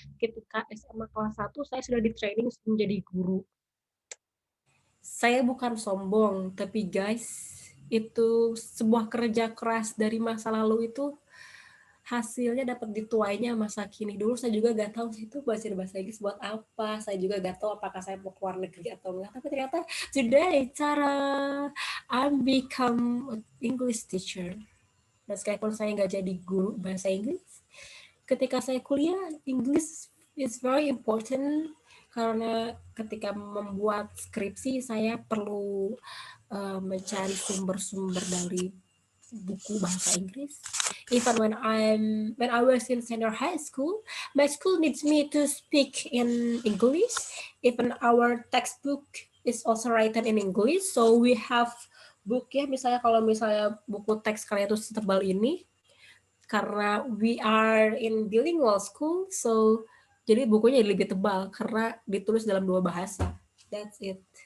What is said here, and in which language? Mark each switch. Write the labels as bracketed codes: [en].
[id] Ketika SMA kelas 1 saya sudah di training menjadi guru. Saya bukan sombong, tapi guys, itu sebuah kerja keras dari masa lalu itu hasilnya dapat dituainya masa kini. Dulu saya juga gak tahu itu belajar bahasa Inggris buat apa. Saya juga gak tahu apakah saya mau keluar negeri atau enggak. [en] Tapi ternyata today, I'm become an English teacher. [id] Dan sekalipun saya nggak jadi guru bahasa Inggris, ketika saya kuliah, English is very important karena ketika membuat skripsi saya perlu mencari sumber-sumber dari buku bahasa Inggris. [en] Even when I was in senior high school, my school needs me to speak in English. [id] Even our textbook is also written in English, so we have book ya, misalnya kalau misalnya buku teks kalian itu setebal ini, karena we are in bilingual school, so jadi bukunya lebih tebal karena ditulis dalam 2 bahasa. That's it.